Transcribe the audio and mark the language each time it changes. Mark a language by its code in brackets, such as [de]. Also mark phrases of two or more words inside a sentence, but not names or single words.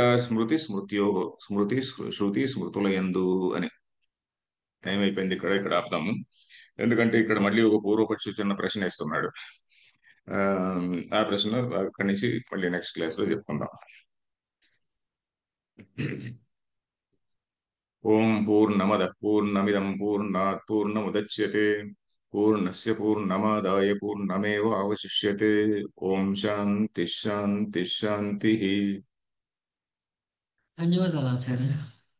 [te] స్మృతి స్మృత్యో, స్మృతి శృతి స్మృతుల యందు అని. టైం అయిపోయింది, ఇక్కడ ఇక్కడ ఆపుదాము. ఎందుకంటే ఇక్కడ మళ్ళీ ఒక పూర్వపక్షి చిన్న ప్రశ్న వేస్తున్నాడు. ఆ ఆ ప్రశ్న అక్కడి నుంచి మళ్ళీ నెక్స్ట్ క్లాస్ లో చెప్పుకుందాం. [sa] ఓం పూర్ణమద పూర్ణమిదం పూర్ణాత్ పూర్ణముదచ్యతే పూర్ణస్య పూర్ణమాదాయ పూర్ణమేవ అవశిష్యతే. ఓం శాంతి శాంతి శాంతి. [te] ధన్యవాదాలు ఆచార్య.